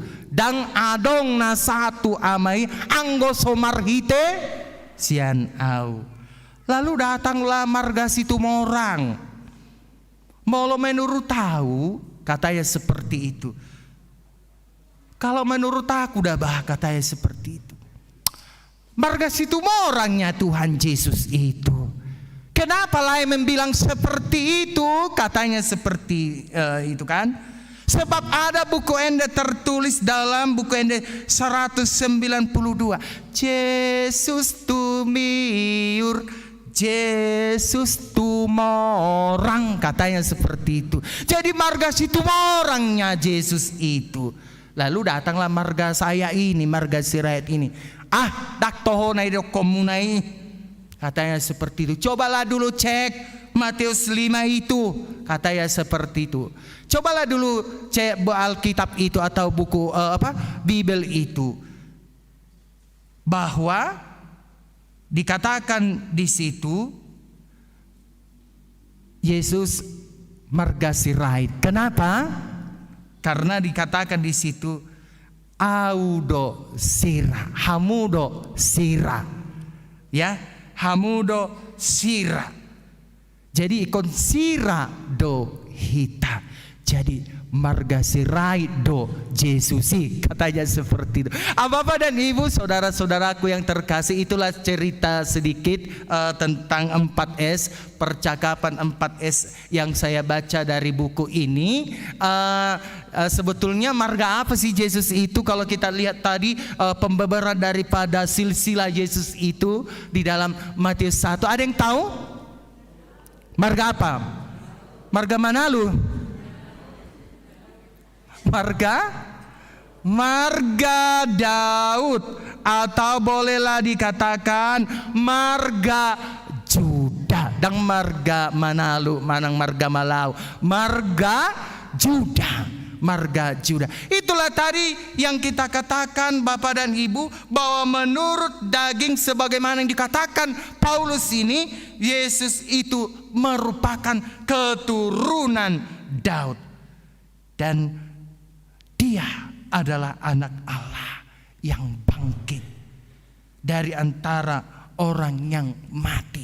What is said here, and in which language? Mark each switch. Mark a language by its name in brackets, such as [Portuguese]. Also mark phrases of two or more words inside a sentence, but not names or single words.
[Batak Toba] Dang adong na satu amai anggoso marhite sian au. [Indonesian] Lalu datanglah marga Situmorang. Molo menurut tahu, katanya seperti itu. Kalau menurut aku dah katanya seperti itu. Marga Situmorangnya Tuhan Yesus itu. Kenapa lain membilang seperti itu? Katanya seperti itu kan. Sebab ada buku Ende tertulis dalam buku Ende 192. [Batak Toba] Yesus tumiur, Yesus tumorang, [Indonesian] katanya seperti itu. Jadi marga Situmorangnya Yesus itu. Lalu datanglah marga saya ini, marga Sirait ini. [Batak Toba] Daktohonai do komunai, [Indonesian] katanya seperti itu. Cobalah dulu cek Matius 5 itu, katanya seperti itu. Cobalah dulu cek Alkitab itu atau buku Bible itu, bahwa dikatakan di situ Yesus marga Sirait. Kenapa? Karena dikatakan di situ [Batak Toba] audo sira, hamudo sira, [Indonesian] ya, [Batak Toba] hamudo sira. Jadi ikon sira do hita. jadi marga sirai do Yesusi, [Indonesian] katanya seperti itu. Bapak dan Ibu, saudara-saudaraku yang terkasih, itulah cerita sedikit tentang 4S, percakapan 4S yang saya baca dari buku ini. Sebetulnya marga apa sih Yesus itu? Kalau kita lihat tadi pembebaran daripada silsilah Yesus itu di dalam Matius 1, ada yang tahu? Marga apa? Marga mana lu? Marga Daud, atau bolehlah dikatakan marga Juda, dan marga Manalu, manang marga Malau, marga Juda. Itulah tadi yang kita katakan Bapak dan Ibu, bahwa menurut daging sebagaimana yang dikatakan Paulus ini, Yesus itu merupakan keturunan Daud, dan Dia adalah anak Allah yang bangkit dari antara orang yang mati.